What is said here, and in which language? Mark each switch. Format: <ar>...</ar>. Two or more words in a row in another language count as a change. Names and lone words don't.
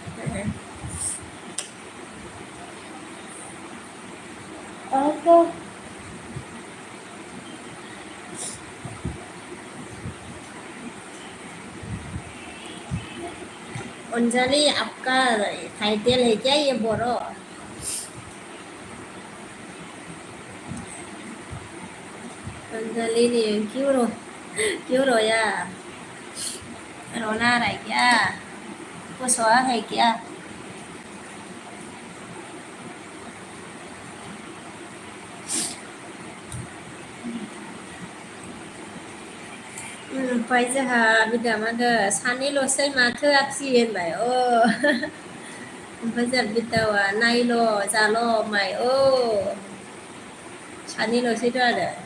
<hi>apa अंजलि आपका टाइटल है क्या ये बोरो अंजलि ने क्यों रोया रोना आ रहा है क्या कुछ हुआ है क्या</hi> <brx>ओमफ्राय जोंहा बिदा मागो सानैल'सै माथो आबसि होनबाय ओमफ्राय जोंहा बिदावा नायल' जाल' माइ सानैल'सैथ' आरो</brx>